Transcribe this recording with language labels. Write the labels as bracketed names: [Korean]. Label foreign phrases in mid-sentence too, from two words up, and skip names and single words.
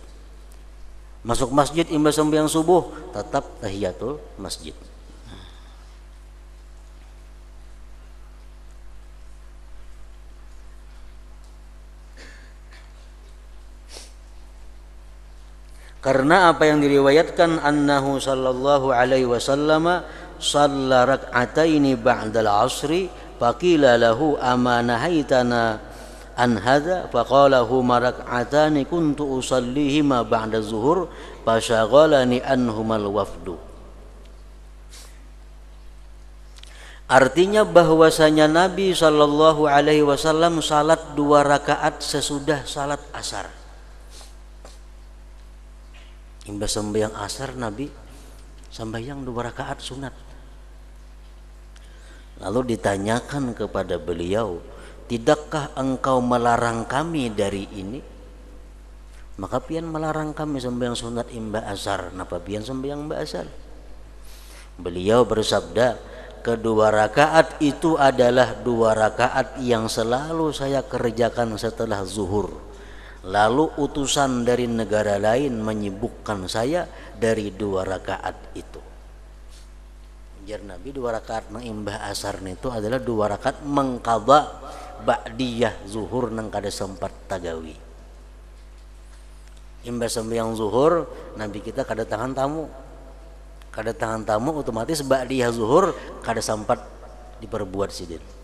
[Banjar] Masuk masjid imba sembahyang subuh tetap tahiyatul masjid. [Indonesian] Karena apa yang diriwayatkan [Arabic] أنه صلى الله عليه وسلم صلى ركعتين بعد العصر فقيل له أما نهيتنا عن هذا فقال هما ركعتان كنت أصليهما بعد الظهر فشغلني عنهما الوفد. [Indonesian] Artinya bahwasanya Nabi [Arabic] صلى الله عليه وسلم [Indonesian] salat 2 rakaat sesudah salat asar. [Banjar] Imba sembahyang asar Nabi sembahyang 2 rakaat sunat. [Indonesian] Lalu ditanyakan kepada beliau, tidakkah engkau melarang kami dari ini? [Banjar] Maka pian melarang kami sembahyang sunat imba asar. Napa pian sembahyang imba asar? [Indonesian] Beliau bersabda, kedua rakaat itu adalah 2 rakaat yang selalu saya kerjakan setelah zuhur. Lalu utusan dari negara lain menyibukkan saya dari 2 rakaat itu. [Banjar] Jar Nabi 2 rakaat mengimbah asar itu adalah 2 rakaat mengqadha ba'diyah zuhur nang kada sempat tagawi. Imbah sembahyang zuhur Nabi kita kada tangan tamu. Kada tangan tamu otomatis ba'diyah zuhur kada sempat diperbuat sidin.